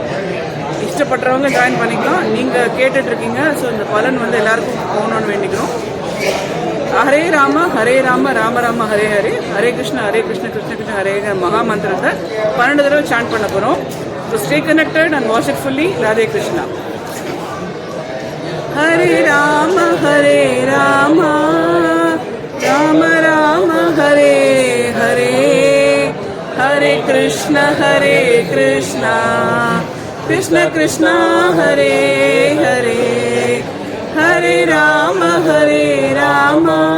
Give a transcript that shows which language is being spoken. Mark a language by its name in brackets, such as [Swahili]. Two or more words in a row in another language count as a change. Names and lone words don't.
[Tamil] இஷ்டப்படுறவங்க ஜாயின் பண்ணிக்கலாம். நீங்கள் கேட்டுட்ருக்கீங்க. ஸோ இந்த பலன் எல்லாருக்கும் போகணுன்னு வேண்டிக்கிறோம். ஹரே ராம ராம ராம ஹரே ஹரே, ஹரே கிருஷ்ண கிருஷ்ண கிருஷ்ண ஹரேங்கிற மகா மந்திரத்தை 12 தடவை சாண்ட் பண்ண போகிறோம். [English] So stay connected and watch it fully. [Tamil] ராதே கிருஷ்ணா. ஹரே ராம ராம ராம ஹரே ஹரே, ஹரே கிருஷ்ண கிருஷ்ண கிருஷ்ண ஹரே ஹரே, ஹரே ராம ராம